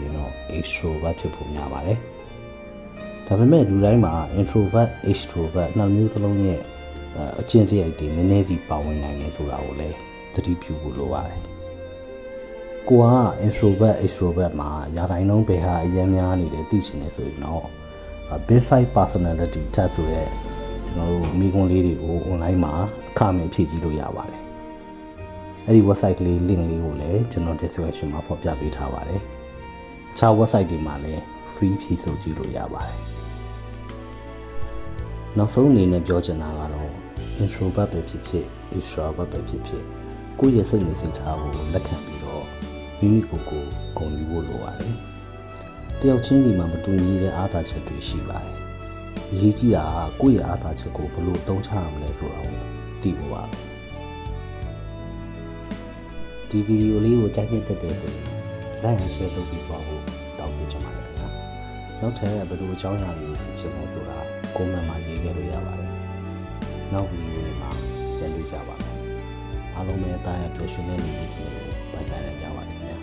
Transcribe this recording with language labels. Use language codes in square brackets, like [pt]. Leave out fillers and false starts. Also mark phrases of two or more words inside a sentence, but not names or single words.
[my] ရင်တော့ extrovert ဖြစ်ဖို့များပါတယ်ဒါပေမဲ့လူတိုင်းမှာ [en] introvert extrovert [my] နှစ်မျိုးသလုံးရဲ့အကျင့်စရိုက်တွေနည်းနည်းစီ ပါဝင်နိုင်တယ်ဆိုတာကိုလည်းသတိပြုဖို့လိုပါတယ်ကိုက [en] introvert extrovert [my] မှာရာတိုင်းလုံးဘယ်ဟာအရင်များနေတယ်သိချင်တယ်ဆိုရင်တော့ [en] Big 5 personality test [my] ဆိုတဲ့ကျွန်တော်တို့မိကွန်းလေးတွေကို online မှာအခမဲ့ဖြည့်ကြည့်လို့ရပါတယ်အဲ့ဒီ website ကလေး link လေးကိုလည်းကျွန်တော် description မှာဖော်ပြပေးထားပါတယ်အခြား website တွေမှာလည်း free ဖြည့်ဆို့ကြည့်လို့ရပါတယ် နောက်ဆုံးအနေနဲ့ပြောချင်တာကတော့ introvert ပဲဖြစ်ဖြစ် extrovert ပဲဖြစ်ဖြစ်ကိုယ့်ရဲ့စိတ်နေစိတ်ထားကိုလက်ခံပြီးတော့မိမိကိုယ်ကိုဂုဏ်ယူဖို့လိုပါတယ်တယောက်ချင်းစီမှာမတူညီတဲ့အားသာချက်တွေရှိပါတယ်အရေးကြီးတာကကိုယ့်ရဲ့အားသာချက်ကိုဘယ်လိုအသုံးချရမလဲဆိုတာကိုသိဖို့ပါ ဒီဗီဒီယိုလေးကိုကြိုက်နေတဲ့တဲ့ဆိုရင် [en] like and share [my] လုပ်ပြီးပါဖို့တောင်းပေးချင်ပါတယ်ခင်ဗျာနောက်ထပ်ဘယ်လိုအကြောင်းအရာတွေကိုသိချင်လဲဆိုတာ comment မှာရေးခဲ့လို့ရပါတယ်နောက်ဗီဒီယိုတွေမှာပြန်တွေ့ကြပါမယ်အားလုံးပဲအသားရပျော်ရွှင်တဲ့နေ့တွေကိုပိုင်ဆိုင်နိုင်ကြပါစေ